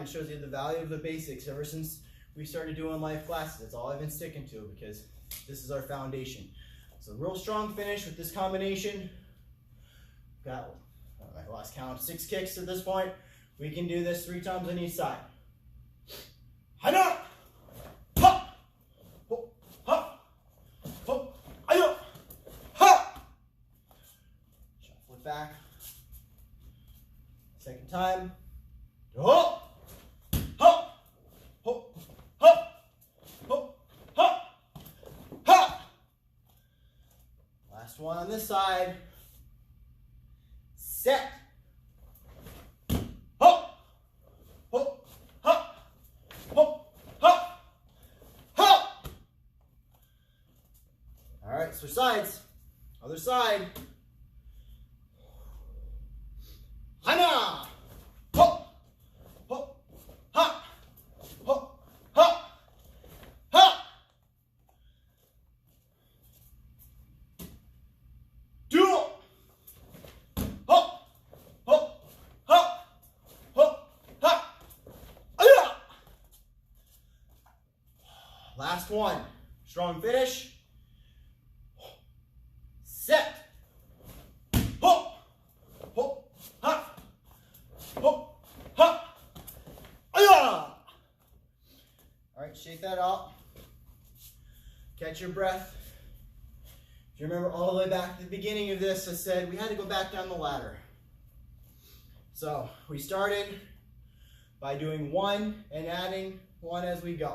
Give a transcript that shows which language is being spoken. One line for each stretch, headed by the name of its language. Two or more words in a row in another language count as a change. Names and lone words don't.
English: It shows you the value of the basics ever since we started doing live classes. That's all I've been sticking to because this is our foundation. So real strong finish with this combination. Got, I lost count, 6 kicks at this point. We can do this 3 times on each side. Hana! Ha! Ho! Ha! Ho! Ayo! Ha! Shuffle it back. Second time. Ho! Ha! Ho! Ha! Ho! Ha! Ha! Last one on this side. Set. Ho! Ho! Ha! Ho! Ha! Ha! All right, switch sides. Other side. Hana! Ho! Ho! Ha! Ho! Ha! Ha! Duel! Ho! Ho! Ha! Ho! Ha! Aya! Last one. Strong finish. Set. Ho! Ho! Ha! Ho! Ha! Aya! All right, shake that out. Catch your breath. If you remember all the way back at the beginning of this, I said we had to go back down the ladder. So we started by doing 1 and adding 1 as we go.